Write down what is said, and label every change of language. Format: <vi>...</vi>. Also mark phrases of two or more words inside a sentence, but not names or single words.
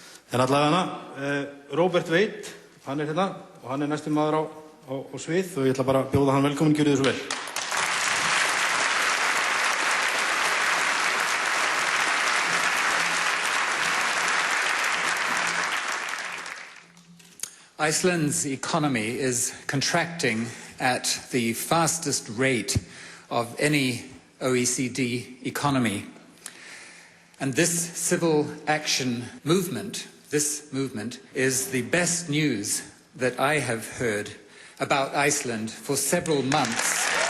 <is>En allavega Róbert veit, hann hérna og hann næstur maður á svið og ég ætla bara að bjóða hann velkominn, gjörið þið svo vel.</is> <en>Iceland's economy is contracting at the fastest rate of any OECD economy. And this civil action movement, is the best news that I have heard about Iceland for several months.</en>